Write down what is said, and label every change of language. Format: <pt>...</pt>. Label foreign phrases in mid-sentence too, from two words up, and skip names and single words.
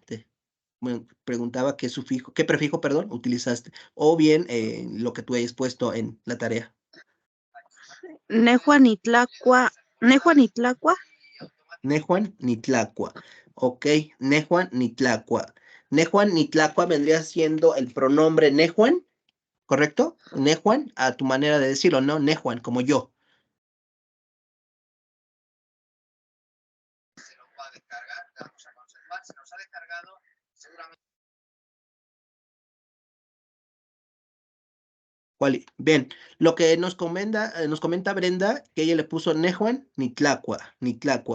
<es>Bueno, preguntaba qué sufijo, qué prefijo, perdón, utilizaste, o bien lo que tú hayas puesto en la tarea.</es> <nah>Nejuanitlacua, Nejuanitlacua, Nejuan ni tlacua. Ok, Nejuan ni tlacua. Nejuan ni tlacua</nah> <es>vendría siendo el pronombre Nejuan, ¿correcto? Nejuan, a tu manera de decirlo, ¿no? Nejuan, como yo. Bien, lo que nos comenta Brenda, que ella le puso</es> <nah>Nejuan ni Tlacua, ni Tlacua.</nah>